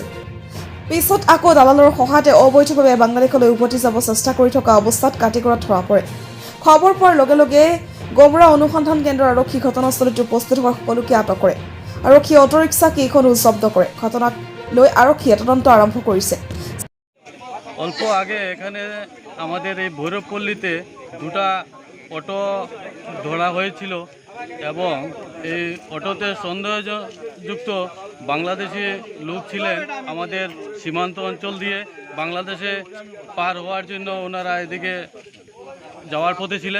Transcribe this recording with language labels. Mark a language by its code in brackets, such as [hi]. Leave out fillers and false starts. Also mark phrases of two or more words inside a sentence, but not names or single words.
[as] পিছত আকৌ দালালৰ সহায়তে অবৈধভাৱে বাংলাদেশলৈ উভতি যাব চেষ্টা কৰি থকা অৱস্থাত কাটিগড়াত ধৰা পৰে। খবৰ পোৱাৰ লগে লগে গোমৰা অনুসন্ধান কেন্দ্ৰৰ আৰক্ষী ঘটনাস্থলীত উপস্থিত হোৱা সকলোকে আটক কৰে। আৰক্ষীয়ে অটোৰিক্সা কেইখনো জব্দ কৰে। ঘটনাক লৈ আৰক্ষীয়ে তদন্ত আৰম্ভ কৰিছে। [bn] অল্প আগে এখানে আমাদের এই ভৈরবপল্লীতে দুটা অটো ধরা হয়েছিল এবং এই অটোতে সন্দেহযুক্ত বাংলাদেশি লোক ছিলেন। আমাদের সীমান্ত অঞ্চল দিয়ে বাংলাদেশে পার হওয়ার জন্য ওনারা এদিকে যাওয়ার পথে ছিলেন।